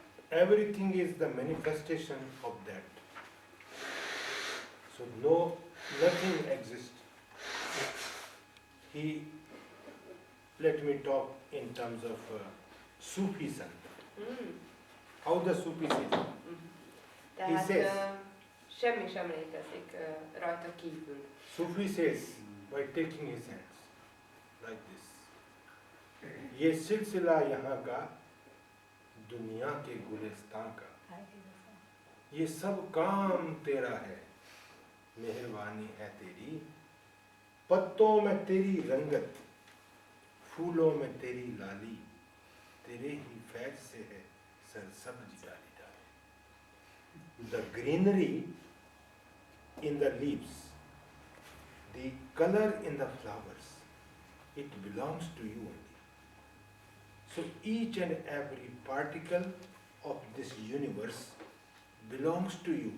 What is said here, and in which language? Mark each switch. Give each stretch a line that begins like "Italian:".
English: Everything is the manifestation of that. So nothing exists. Let me talk in terms of Sufism. How the Sufi says.
Hungarian: Tehát
English: says,
Hungarian: semmi sem létezik rajta kívül.
English: Sufi says, by taking his hands, like this.
Hindi: ये सिलसिला यहाँ का दुनिया के गुलिस्तान का, ये सब काम तेरा है, मेहरबानी है तेरी, पत्तों में तेरी रंगत, फूलों में तेरी लाली, तेरे ही फैज से है सरसब्ज डाली डाली.
English: The greenery in the leaves, the color in the flowers, it belongs to you only. So each and every particle of this universe belongs to you.